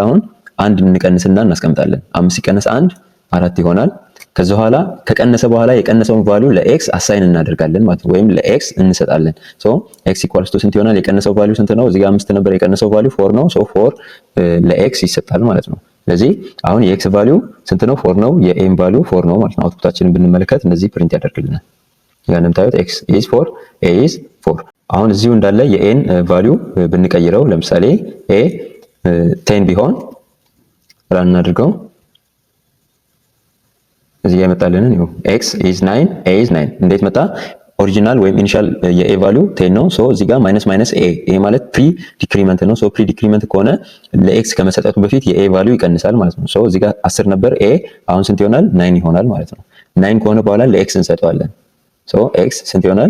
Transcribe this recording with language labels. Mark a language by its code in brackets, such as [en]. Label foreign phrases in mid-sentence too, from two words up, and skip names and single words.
[am] አሁን አንድ እንቀንስና እናስቀምጣለን። 5 ሲቀነስ 1 4 ይሆናል። ከዛ በኋላ ከቀነሰ በኋላ የቀነሰውን ቫልዩ ለኤክስ አሳይን እናደርጋለን ማለት ነው፣ ወይም ለኤክስ እንሰጣለን። [en] X equals to [am] ስንት ይሆናል? የቀነሰው ቫልዩ ስንት ነው? እዚህ ጋር 5 ነበር፣ የቀነሰው ቫልዩ 4 ነው። 4 ለኤክስ ይሰጣል ማለት ነው። ስለዚህ አሁን የኤክስ ቫልዩ ስንት ነው? 4 ነው። የኤም ቫልዩ 4 ነው ማለት ነው። አውትፑታችንን ብንመለከት እንደዚህ ፕሪንት ያደርግልናል። ያን እንደምታዩት [en] x is 4 a is 4። [am] አሁን እዚሁ እንዳለ የኤን ቫልዩ ብንቀይረው ለምሳሌ a 10 ቢሆን ራን እናድርገው። እዚህ ጋር የመጣልንን ነው [en] x is 9 a is 9። [am] እንዴት መጣ? ኦሪጂናል ወይም ኢኒሻል የኤ ቫልዩ 10 ነው። እዚህ ጋር [en] minus minus A [am] ይሄ ማለት [en] pre decrement [am] ነው። [en] pre decrement [am] ከሆነ ለኤክስ ከመሰጠቱ በፊት የኤ ቫልዩ ይቀንሳል ማለት ነው። እዚህ ጋር 10 ነበር ኤ፣ አሁን ስንት ይሆናል? 9 ይሆናል ማለት ነው። 9 ከሆነ በኋላ ለኤክስ እንሰጠዋለን። ኤክስ ስንት ይሆናል?